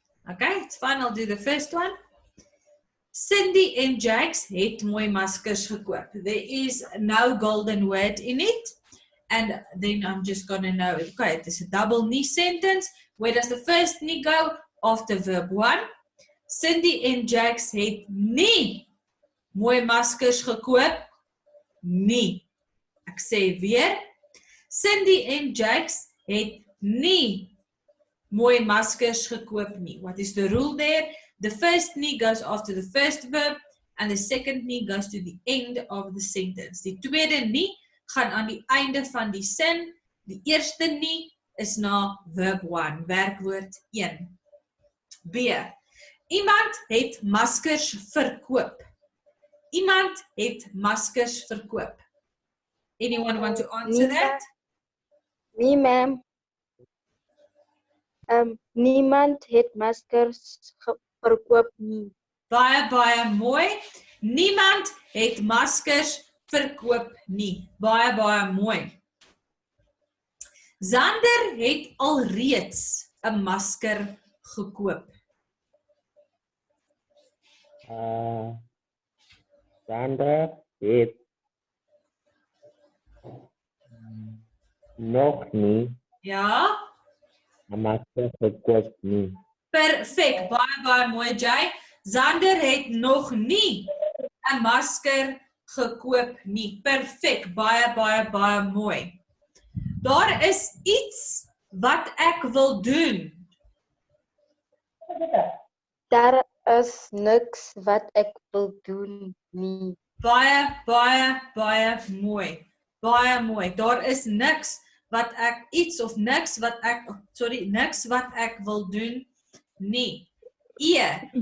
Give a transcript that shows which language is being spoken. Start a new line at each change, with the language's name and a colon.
English: Okay, it's fine, I'll do the first one.
Afrikaans: Cindy and Jakes het mooi maskers gekoop.
English: There is no golden word in it. And then I'm just going to know, okay, it is a double nie sentence. Where does the first nie go? After verb 1.
Afrikaans: Cindy and Jakes het nie mooi maskers gekoop. Nie. Ek sê weer. Cindy and Jakes het nie mooi maskers gekoop nie.
English: What is the rule there? The first nie goes after the first verb and the second nie goes to the end of the sentence.
Afrikaans: Die tweede nie gaan aan die einde van die sin. Die eerste nie is na verb 1, werkwoord 1. B. Iemand het maskers verkoop. Iemand het maskers verkoop.
English: Anyone want to answer that?
Afrikaans: Nee, ma'am. Niemand het maskers verkoop nie. Baie, baie mooi. Niemand het maskers verkoop nie. Baie, baie mooi. Zander het alreeds 'n masker gekoop. Zander het nog nie Ja? 'n masker gekoop nie. Perfek. Baie, baie mooi, Jay. Zander het nog nie 'n masker gekoop nie. Perfek. Baie, baie, baie mooi. Daar is iets wat ek wil doen. Daar is niks wat ek wil doen nie. Baie, baie, baie mooi. Baie mooi. Daar is niks wat ek iets of niks wat ek niks wat ek wil doen nie. E.